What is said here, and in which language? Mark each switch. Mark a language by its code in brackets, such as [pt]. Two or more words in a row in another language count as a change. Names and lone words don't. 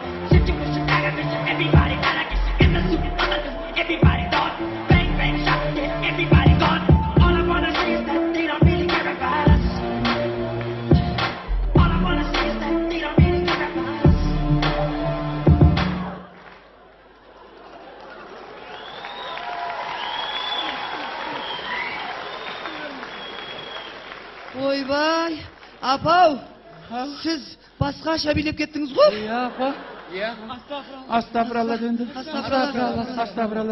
[en] Situation aggravation, everybody got a kiss in the suit. Everybody gone, bang bang shot, yeah, everybody gone. All I wanna say is that they don't really care about us. All I wanna say is that they don't really care about us. [kk] Ойбай, апау, сіз басқаша билеп кеттіңіз ғой? Иә, апа. Астапыралла дөнді. Астапыралла.